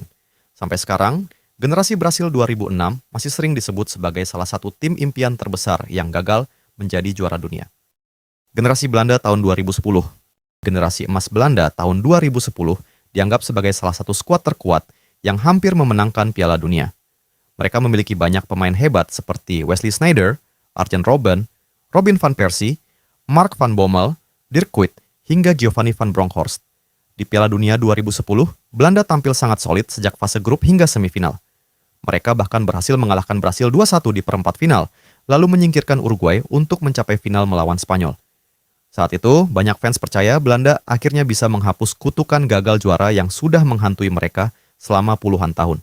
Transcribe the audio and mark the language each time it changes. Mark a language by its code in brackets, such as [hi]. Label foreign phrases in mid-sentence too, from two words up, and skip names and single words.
[id] Sampai sekarang, generasi Brasil 2006 masih sering disebut sebagai salah satu tim impian terbesar yang gagal menjadi juara dunia. Generasi Belanda tahun 2010. Generasi emas Belanda tahun 2010 dianggap sebagai salah satu skuad terkuat yang hampir memenangkan Piala Dunia. Mereka memiliki banyak pemain hebat seperti Wesley Sneijder, Arjen Robben, Robin van Persie, Mark van Bommel, Dirk Kuyt, hingga Giovanni van Bronckhorst. Di Piala Dunia 2010, Belanda tampil sangat solid sejak fase grup hingga semifinal. Mereka bahkan berhasil mengalahkan Brasil 2-1 di perempat final, lalu menyingkirkan Uruguay untuk mencapai final melawan Spanyol. Saat itu, banyak fans percaya Belanda akhirnya bisa menghapus kutukan gagal juara yang sudah menghantui mereka selama puluhan tahun.